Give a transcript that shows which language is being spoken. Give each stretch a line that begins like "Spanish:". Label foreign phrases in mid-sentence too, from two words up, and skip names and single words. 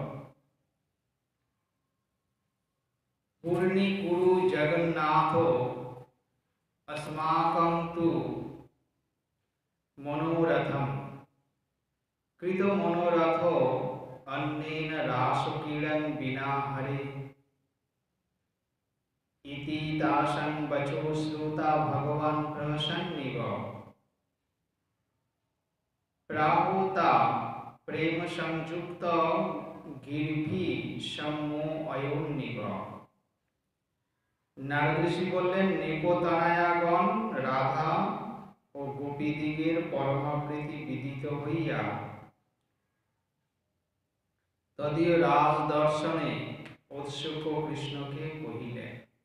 Sanskrit: পূর্ণি কুরু জগন্নাথ अस्माकं तु मनोरथं कृत मनोरथो अन्नेन रासक्रीडन विना हरे इति दासं वचो श्रुता भगवान प्रसन्निव। प्राहुता प्रेम संयुक्त गिरभि सम्मो अयोनिव।
Bangla: নারদ ঋষি বললেন, নৃপতনয়াগণ রাধা ও গোপীদিগের পরমাপ্রীতি বিদিত হইয়া তদীয় রাজ দর্শনে উৎসুক কৃষ্ণকে কহিলেন।